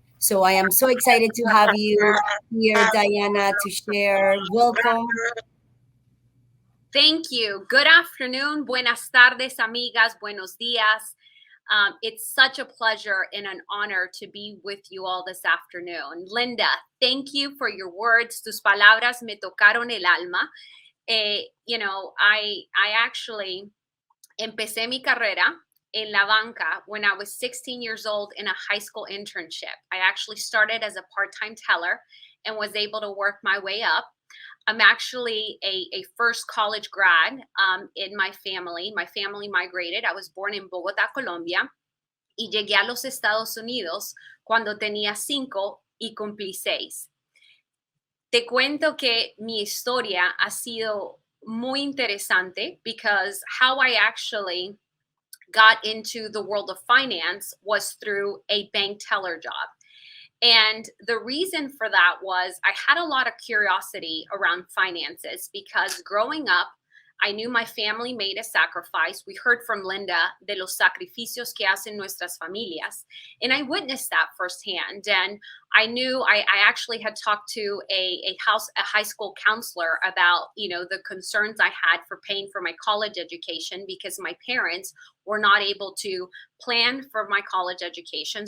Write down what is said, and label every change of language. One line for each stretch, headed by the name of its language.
English: So I am so excited to have you here, Diana, to share. Welcome. Thank you. Good afternoon.
Spanish: Buenas tardes, amigas. Buenos días.
English: It's such a pleasure and an honor to be with you all this afternoon. Linda, thank you for your words.
Spanish: Tus palabras me tocaron el alma.
English: I actually
Spanish: empecé mi carrera en la banca
English: when I was 16 years old in a high school internship. I actually started as a part-time teller and was able to work my way up. I'm actually a first college grad in my family. My family migrated. I was born in Bogotá, Colombia,
Spanish: y llegué a los Estados Unidos cuando tenía 5 y cumplí 6. Te cuento que mi historia ha sido muy interesante
English: because how I actually got into the world of finance was through a bank teller job. And the reason for that was I had a lot of curiosity around finances because growing up, I knew my family made a sacrifice. We heard from Linda
Spanish: de los sacrificios que hacen nuestras familias.
English: And I witnessed that firsthand. And I knew I actually had talked to a high school counselor about, the concerns I had for paying for my college education because my parents were not able to plan for my college education.